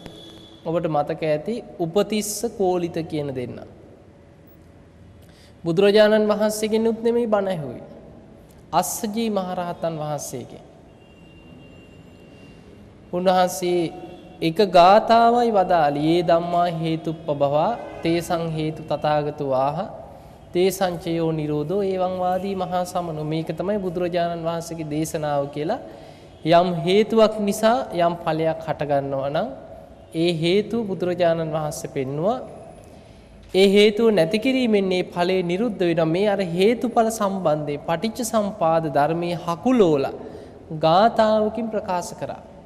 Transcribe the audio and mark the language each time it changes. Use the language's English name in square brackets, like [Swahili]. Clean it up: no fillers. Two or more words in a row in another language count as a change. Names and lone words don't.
[Sinhala] ඔබට මතක ඇති උපතිස්ස කෝලිත කියන දෙන්න. බුදුරජාණන් වහන්සේගෙනුත් නෙමෙයි බණ ඇහුවේ. අස්සජී මහරහතන් වහන්සේගෙන්. උන්වහන්සේ එක ගාථාවයි වදාළි. [Pali] "ඒ ධම්මා හේතුප්පබවා තේසං හේතු තථාගතෝ ආහ තේසං චයෝ නිරෝධෝ එවං වාදී මහා සමනෝ." [Sinhala] මේක තමයි බුදුරජාණන් වහන්සේගේ දේශනාව කියලා. යම් හේතුවක් නිසා යම් ඵලයක් හට ගන්නවා නම් ඒ හේතුව බුදුරජාණන් වහන්සේ පෙන්නවා. ඒ හේතුව නැති කිරීමෙන් මේ ඵලය නිරුද්ධ වෙනවා. මේ අර හේතුඵල සම්බන්ධේ පටිච්ච සම්පාද ධර්මයේ හකුලෝලා ගාථාවකින් ප්‍රකාශ කරා.